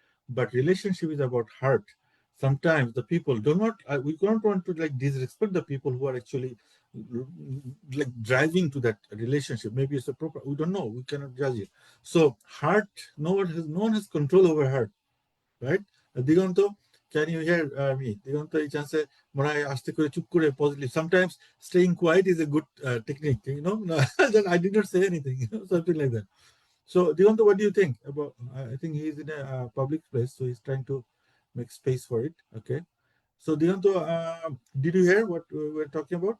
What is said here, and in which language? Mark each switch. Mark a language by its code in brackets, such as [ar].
[en] But relationship is about heart. Sometimes the people do not. We don't want to like disrespect the people who are actually like driving to that relationship. Maybe it's a proper. We don't know. We cannot judge it. So heart, no one has control over heart, right? Diganta, can you hear me? [bn] দিগন্ত এই চান্সে মনে হয় আস্তে করে চুপ করে positive. [en] Sometimes staying quiet is a good technique, you know. Then I did not say anything, something like that. So Digonto, what do you think about? I think he's in a public place, so he's trying to make space for it. Okay. So Digonto, did you hear what we were talking about?